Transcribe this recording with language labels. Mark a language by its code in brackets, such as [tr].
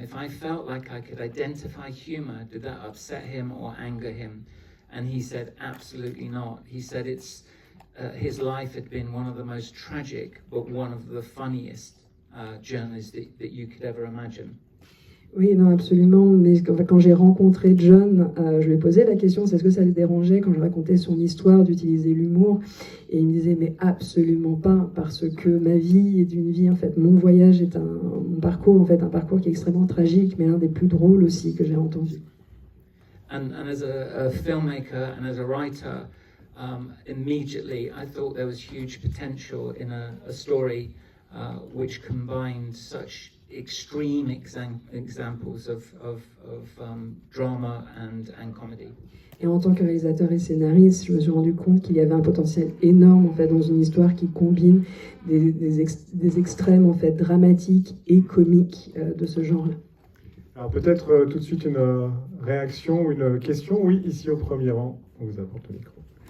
[en] If I felt like I could identify humor, did that upset him or anger him? And he said, absolutely not. He said his life had been one of the most tragic, but one of the funniest journeys that you could ever imagine. [fr] Oui, non, absolument. Mais quand j'ai rencontré John, je lui ai posé la question, c'est est-ce que ça le dérangeait quand je racontais son histoire d'utiliser l'humour? Et il me disait, mais absolument pas, parce que ma vie est une vie, en fait, mon voyage est mon parcours, en fait, un parcours qui est extrêmement tragique, mais l'un des plus drôles aussi que j'ai entendu. [en] And as a filmmaker and as a writer, immediately I thought there was huge potential in a story which combined such extreme examples of drama and comedy. [fr] Et en tant que réalisateur et scénariste, je me suis rendu compte qu'il y avait un potentiel énorme en fait dans une histoire qui combine des extrêmes en fait dramatiques et comiques de ce genre-là. Alors peut-être tout de suite une réaction ou une question. Oui, ici au premier rang, on vous apporte le micro.